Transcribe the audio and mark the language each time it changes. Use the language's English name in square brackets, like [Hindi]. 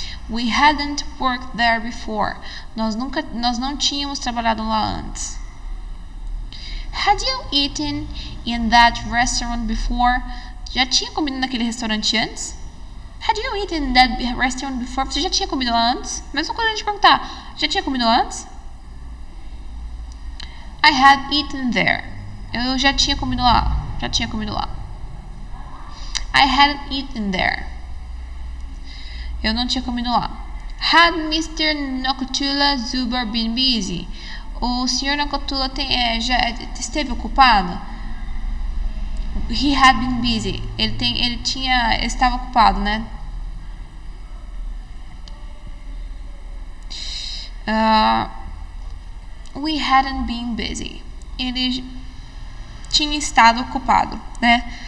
[English] We hadn't worked there before. [Portuguese] Nós não tínhamos trabalhado lá antes. [English] Had you eaten in that restaurant before? [Portuguese] Já tinha comido naquele restaurante antes? [English] Had you eaten in that restaurant before? [Portuguese] Você já tinha comido lá antes? Mesma coisa a gente perguntar. Já tinha comido lá antes? [English] I had eaten there. [Portuguese] Eu já tinha comido lá. [English] I hadn't eaten there. [Portuguese] Eu não tinha comido lá. [English] Had Mr. Nokotula Zuber been busy? [Portuguese] O Sr. [English] Nokotula [Portuguese] já esteve ocupado? [English] He had been busy. [Portuguese] Ele estava ocupado, né? [English] We hadn't been busy. [Portuguese] Ele tinha estado ocupado, né?